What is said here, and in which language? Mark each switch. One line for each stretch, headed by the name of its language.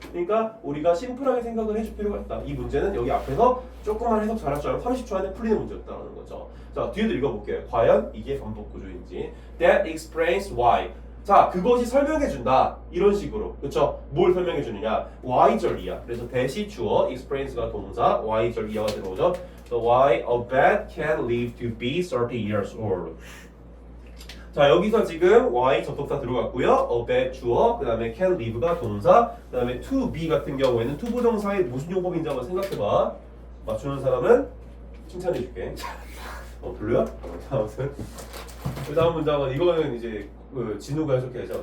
Korean: 그러니까 우리가 심플하게 생각을 해줄 필요가 있다. 이 문제는 여기 앞에서 조금만 해석 잘할 줄 알면 30초 안에 풀리는 문제였다는 거죠. 자, 뒤에도 읽어볼게요. 과연 이게 반복 구조인지.
English: That explains why.
Korean: 자, 그것이 설명해준다. 이런 식으로. 그쵸? 뭘 설명해주느냐? Y절이야. 그래서 대시 주어, explains가 동사, Y절 이하가 들어오죠.
English: So why a bat can live to be 30 years old.
Korean: 자, 여기서 지금 Y 접속사 들어갔고요. a bat 주어, 그 다음에 can live가 동사, 그 다음에 to be 같은 경우에는 to 부정사의 무슨 용법인지 한번 생각해봐. 맞추는 사람은 칭찬해줄게. 별로야? 아무튼 그 다음 문장은 이거는 이제 진우가 해석해야죠.